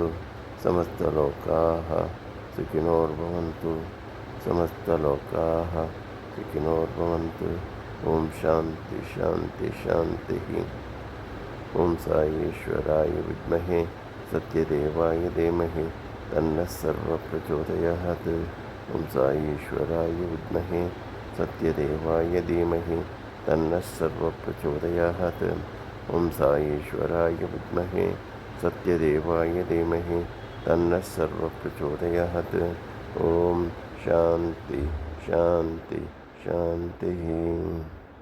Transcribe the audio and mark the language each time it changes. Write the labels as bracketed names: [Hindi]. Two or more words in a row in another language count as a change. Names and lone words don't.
[Sanskrit] समस्तलोकाः सुखिनोर्भवन्तु. समस्तलोकाः सुखिनोर्भवन्तु. ॐ शान्ति शान्ति शान्ति। ॐ साईश्वराय विद्महे सत्यदेवाय धीमहि तन्नः सर्वः प्रचोदयात्. ॐ साईश्वराय विद्महे सत्यदेवाय धीमहि तन्नः सर्वः प्रचोदयात्. ॐ साईश्वराय विद्महे सत्यदेवाय धीमहि तन्नः सर्वः प्रचोदयात्. ॐ शान्ति शान्ति शान्ति.